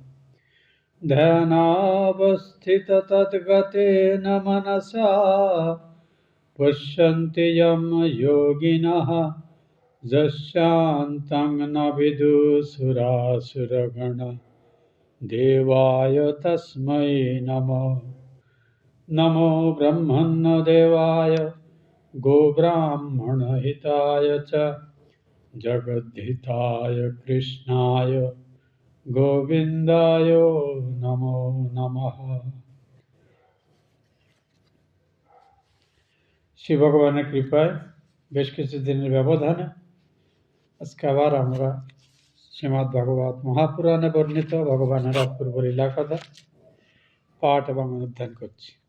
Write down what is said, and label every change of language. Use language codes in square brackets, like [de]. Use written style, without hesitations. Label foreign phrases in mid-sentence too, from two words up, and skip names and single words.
[sa] ध्यानावस्थिततद्गतेन मनसा पश्यन्ति यं योगिनः यस्यान्तं न विदुसुरासुरगणा देवाय तस्मै नमो। नमो ब्रह्मण्यदेवाय गोब्राह्मणहिताय च जगद्धिताय कृष्णाय गोविन्दाय नमो नमः। [bn] শ্রী ভগবানের কৃপায় বেশ কিছুদিনের ব্যবধানে আজকে আবার আমরা শ্রীমদ্ ভাগবত মহাপুরাণে বর্ণিত ভগবানের অপূর্ব লীলা কথা পাঠ এবং অনুধ্যান করছি।